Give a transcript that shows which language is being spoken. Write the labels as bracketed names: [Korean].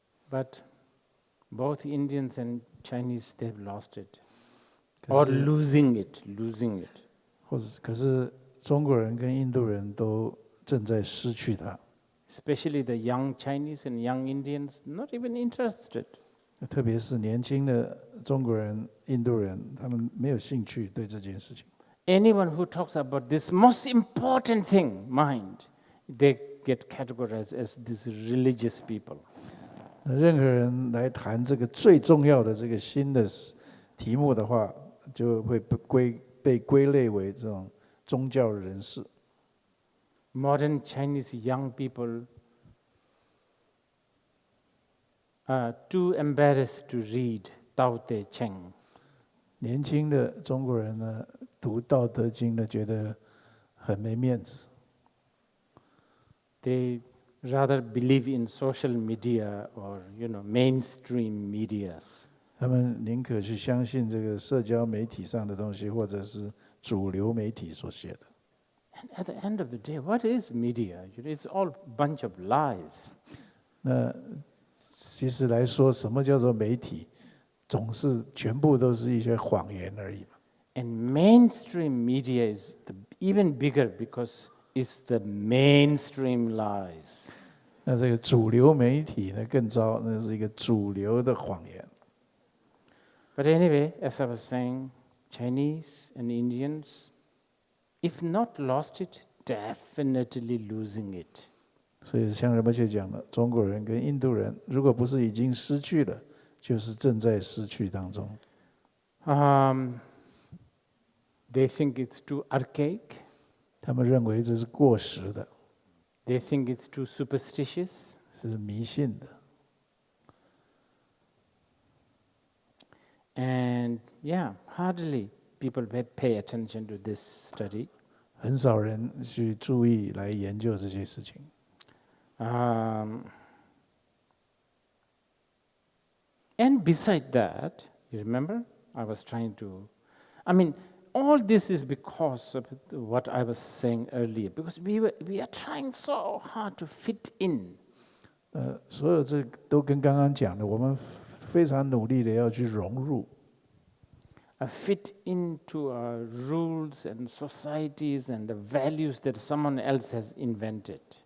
[English] But both Indians and Chinese, they've lost it. Or losing it. [Chinese] 或者可是中国人跟印度人都正在失去它。 [English] Especially the young Chinese and young Indians, not even interested. [Chinese] 特别是年轻的中国人、印度人，他们没有兴趣对这件事情。 [English] Anyone who talks about this most important thing, mind, they get categorized as these religious people. [Chinese] 任何人来谈这个最重要的这个新的题目的话，就会被归类为这种宗教人士。 [English] Modern Chinese young people are too embarrassed to read Tao Te Ching. [Chinese] 年轻的中国人呢，读《道德经》呢，觉得很没面子。 [English] They rather believe in social media or mainstream medias. [Chinese] 他们宁可去相信这个社交媒体上的东西，或者是主流媒体所写的。 [English] And at the end of the day, what is media? It's all a bunch of lies. [Chinese] 那其实来说，什么叫做媒体？总是全部都是一些谎言而已。 [English] And mainstream media is even bigger because it's the mainstream lies. [Chinese] 那这个主流媒体呢更糟，那是一个主流的谎言。 [English] But anyway, as I was saying, Chinese and Indians, if not lost it, definitely losing it. [Chinese] 所以像仁波切讲的，中国人跟印度人，如果不是已经失去了，就是正在失去当中。 [English] They think it's too archaic. [Chinese] 他们认为这是过时的， [English] They think it's too superstitious. [Chinese] 是迷信的。 [English] And yeah, hardly people pay attention to this study. [Chinese] 很少人去注意来研究这些事情。 [English] And beside that, you remember, I was trying to, all this is because of what I was saying earlier, because we are trying so hard to fit in. [Chinese] 所有这都跟刚刚讲的，我们非常努力的要去融入， [English] Fit into rules and societies and the values that someone else has invented.